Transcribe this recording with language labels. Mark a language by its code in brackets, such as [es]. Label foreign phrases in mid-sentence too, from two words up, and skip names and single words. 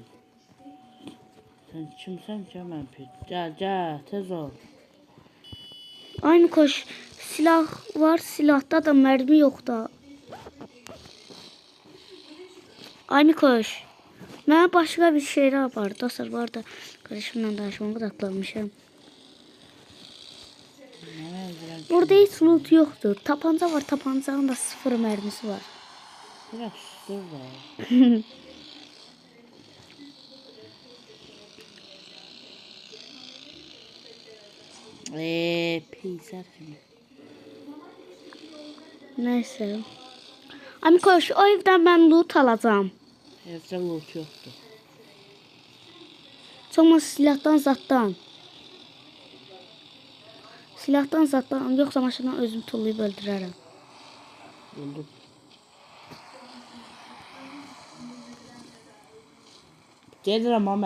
[az] Sən kimsən ki, mən pit? Gəl, tez ol. Ay Mikoş, silah var, silahda da [tr] mermi yok [az] da. Ay Mikoş, mənə başqa bir şeyler var. Dostlar, var da kardeşimlə danışmağa odaklanmışam. [tr] Burada hiç loot yoktur. [az] Tapanca var, tapancanın da 0 mermisi var. [tr] Biraz sustur da. Pisler kimi. Neyse. Ay Mikoş, o evden ben loot alacağım. [az] Evdə loot yoxdur. Sonra silahdan zatdan. Silahdan zatdan, yoksa maşından özüm tullayıb öldürərəm. Öldüm. Gedirəm ama.